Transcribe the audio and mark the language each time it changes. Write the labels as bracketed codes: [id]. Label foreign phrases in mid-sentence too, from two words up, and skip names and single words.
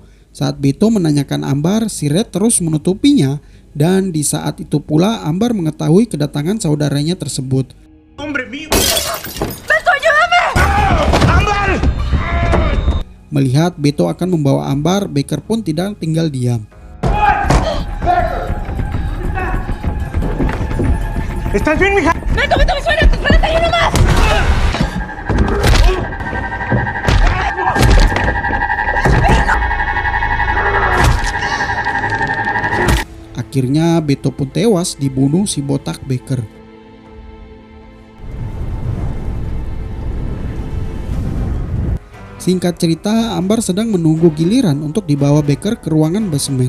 [id] Saat Beto menanyakan Ambar, si Red terus menutupinya, dan di saat itu pula Ambar mengetahui kedatangan saudaranya tersebut. Melihat Beto akan membawa Ambar, Baker pun tidak tinggal diam. [es] ¿Estás bien, mija? ¡Beto, Beto, me suena! ¡Espérate ahí nomás! [id] Akhirnya Beto pun tewas dibunuh si botak Baker. Singkat cerita, Ambar sedang menunggu giliran untuk dibawa Baker ke ruangan basemen.